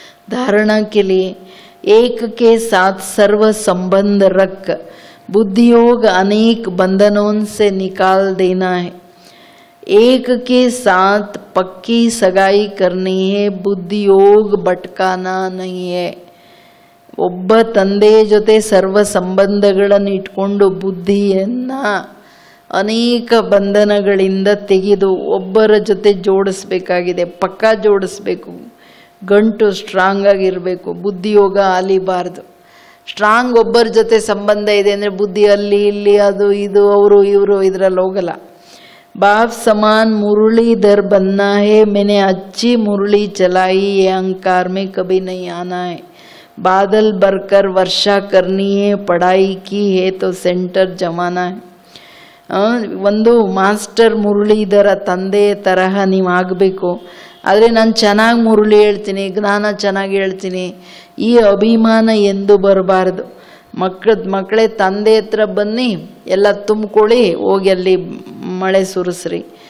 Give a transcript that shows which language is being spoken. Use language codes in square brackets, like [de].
[hi] धारणा के लिए एक के साथ सर्व संबंध रख बुद्धियोग अनेक बंधनों से निकाल देना है. एक के साथ पक्की सगाई करनी है, बुद्धियोग भटकाना नहीं है. [kn] ಒಬ್ಬ ತಂದೆಯ ಜೊತೆ ಸರ್ವ ಸಂಬಂಧಗಳನ್ನು ಇಟ್ಕೊಂಡು ಬುದ್ಧಿಯನ್ನ ಅನೇಕ ಬಂಧನಗಳಿಂದ ತೆಗೆದು ಒಬ್ಬರ ಜೊತೆ ಜೋಡಿಸ್ಬೇಕಾಗಿದೆ. ಪಕ್ಕಾ ಜೋಡಿಸ್ಬೇಕು, ಗಂಟು ಸ್ಟ್ರಾಂಗ್ ಆಗಿರಬೇಕು. ಬುದ್ಧಿಯೋಗ ಅಲಿಬಾರ್ದು. ಸ್ಟ್ರಾಂಗ್ ಒಬ್ಬರ ಜೊತೆ ಸಂಬಂಧ ಇದೆ ಅಂದರೆ ಬುದ್ಧಿ ಅಲ್ಲಿ ಇಲ್ಲಿ ಅದು ಇದು ಅವರು ಇವರು ಇದರಲ್ಲಿ ಹೋಗಲ್ಲ. [hi] बाप समान मुरलीधर बनना है, मैंने अच्छी मुरली चलाई, ये अहंकार में कभी नहीं आना है. बादल भरकर वर्षा करनी है, पढ़ाई की है तो सेंटर जमाना है. [kn] ಒಂದು ಮಾಸ್ಟರ್ ಮುರಳೀಧರ ತಂದೆ ತರಹ ನೀವು ಆಗಬೇಕು. ಆದರೆ ನಾನು ಚೆನ್ನಾಗಿ ಮುರಳಿ ಹೇಳ್ತೀನಿ, ಜ್ಞಾನ ಚೆನ್ನಾಗಿ ಹೇಳ್ತೀನಿ, ಈ ಅಭಿಮಾನ ಎಂದು ಬರಬಾರ್ದು. ಮಕ್ಕಳೇ ತಂದೆ ಹತ್ರ ಬನ್ನಿ, ಎಲ್ಲ ತುಂಬಿಕೊಳ್ಳಿ, ಹೋಗಿ ಅಲ್ಲಿ ಮಳೆ ಸುರಿಸ್ರಿ.